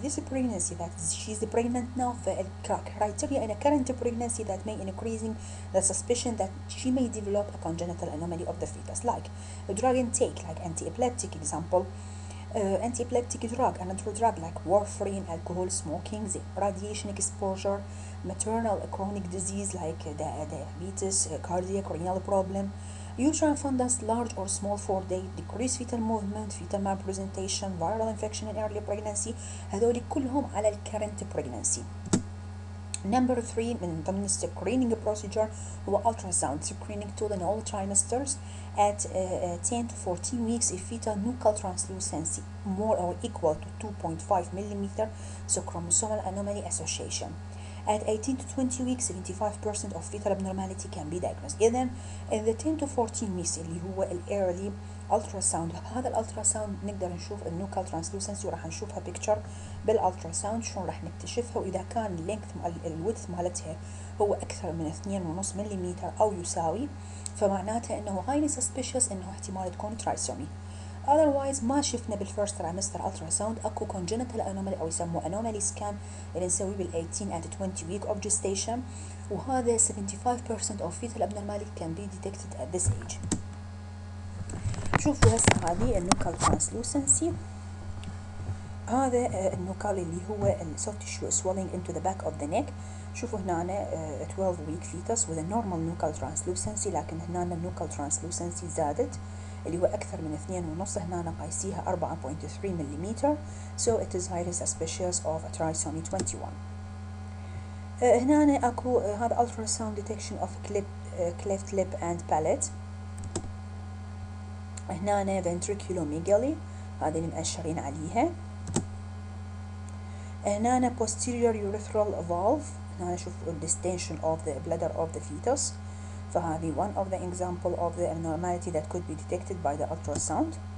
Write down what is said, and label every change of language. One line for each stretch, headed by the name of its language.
English: This pregnancy that she's pregnant now criteria in a current pregnancy that may increasing the suspicion that she may develop a congenital anomaly of the fetus, like a drug intake like anti-epileptic example, anti-epileptic drug, another drug like warfarin, alcohol, smoking, radiation exposure, maternal chronic disease like diabetes, cardiac, renal problem, uterine fundus large or small for day, decreased fetal movement, fetal malpresentation, viral infection in early pregnancy.
Arabic: هذول كلهم على
English: current pregnancy. Number 3
Arabic: من ضمن
English: screening procedure هو ultrasound screening tool in all trimesters at 10 to 14 weeks if fetal nuchal translucency more or equal to 2.5 millimeter, so chromosomal anomaly association. At 18 to 20 weeks 75% of fetal abnormality can be diagnosed.
Arabic: إذن
English: in the 10 to 14 weeks
Arabic: اللي هو
English: early ultrasound،
Arabic: هذا الالتراساوند نقدر نشوف النوكال ترانسلوسنسي وراح نشوفها بيكتشر بالالتراساوند شلون راح نكتشفها، واذا كان اللينث الويدث مالتها هو اكثر من 2.5 ملم او يساوي فمعناته انه
English: highly suspicious
Arabic: انه احتمال تكون ترايسومي.
English: otherwise
Arabic: ما شفنا بالفيرست ترايمستر الترا ساوند اكو
English: congenital anomaly
Arabic: او يسموه
English: anomaly scan
Arabic: اللي نسويه بال
English: 18 and 20 week of gestation،
Arabic: وهذا
English: 75% of fetal abnormality can be detected at this age.
Arabic: شوفوا هسه هذه النوكال translucency، هذا النوكال اللي هو
English: soft tissue swelling into the back of the neck.
Arabic: شوفوا هنا
English: 12 week fetus with a normal nuchal translucency،
Arabic: لكن هنا النوكال
English: translucency
Arabic: زادت اللي هو أكثر من 2.5، هنا قايسيها 4.3 ملم،
English: so it is highly suspicious of a trisomy 21.
Arabic: هنا أكو هذا
English: ultrasound detection of cleft lip and palate.
Arabic: هنا ventriculomegaly هذه اللي مأشرين عليها.
English: هنا posterior urethral valve،
Arabic: هنا شوفوا
English: distension of the bladder of the fetus،
Arabic: فهذه
English: one of the example of the abnormality that could be detected by the ultrasound.